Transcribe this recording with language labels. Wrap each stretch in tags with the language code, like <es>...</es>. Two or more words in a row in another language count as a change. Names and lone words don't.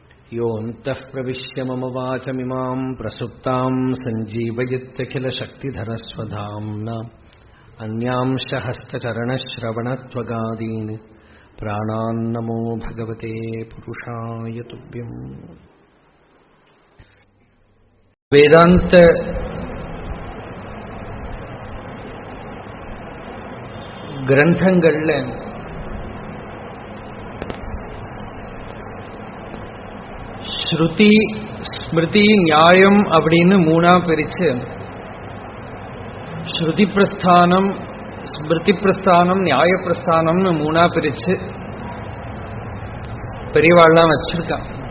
<sa>योऽन्तः प्रविश्य मम वाचमिमां प्रसुप्तां सञ्जीवयत्यखिलशक्तिधरस्वधाम्ना अन्यांश हस्तचरणश्रवणत्वगादीन् प्राणान्नमो भगवते पुरुषाय तुभ्यम्.</sa> <ta>வேதாந்த கிரந்தங்கள்ல ஸ்ருதி ஸ்மிருதி நியாயம் அப்படின்னு மூணா பிரிச்சு ஸ்ருதி பிரஸ்தானம் ஸ்மிருதி பிரஸ்தானம் நியாய பிரஸ்தானம்னு மூணா பிரிச்சு பெரியவாள்லாம் வச்சிருக்கான்.</ta>